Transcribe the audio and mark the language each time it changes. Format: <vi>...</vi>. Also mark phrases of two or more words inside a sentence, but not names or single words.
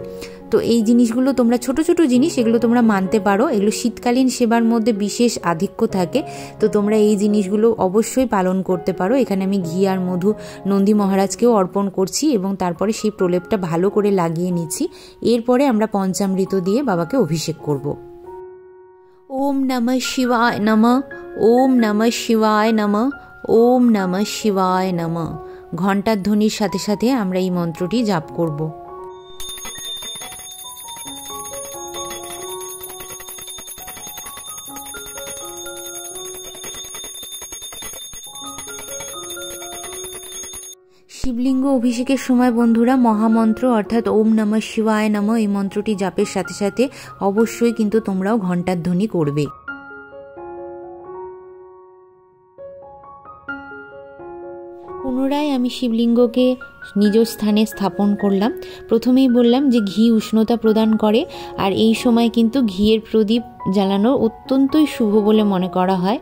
<bn>তো এই জিনিসগুলো তোমরা ছোট ছোট জিনিস, এগুলো তোমরা মানতে পারো। এগুলো শীতকালীন সেবার মধ্যে বিশেষ আধিক্য থাকে, তো তোমরা এই জিনিসগুলো অবশ্যই পালন করতে পারো। এখানে আমি ঘি আর মধু নন্দী মহারাজকেও অর্পণ করছি এবং তারপরে সেই প্রলেপটা ভালো করে লাগিয়ে নিচ্ছি। এরপরে আমরা পঞ্চামৃত দিয়ে বাবাকে অভিষেক করব।</bn> <sa>ওম নমঃ শিবায় নমঃ, ওম নমঃ শিবায় নমঃ, ওম নমঃ শিবায় নমঃ।</sa> <bn>ঘণ্টার ধ্বনির সাথে সাথে আমরা এই মন্ত্রটি জাপ করব। শিবলিঙ্গ অভিষেকের সময় বন্ধুরা মহামন্ত্র অর্থাৎ</bn> <sa>ওম নমঃ শিবায় নমঃ</sa> <bn>এই মন্ত্রটি জাপের সাথে সাথে অবশ্যই কিন্তু তোমরাও ঘণ্টার ধ্বনি করবে। পুনরায় আমি শিবলিঙ্গকে নিজ স্থানে স্থাপন করলাম। প্রথমেই বললাম যে ঘি উষ্ণতা প্রদান করে, আর এই সময় কিন্তু ঘিয়ের প্রদীপ জ্বালানো অত্যন্তই শুভ বলে মনে করা হয়।</bn>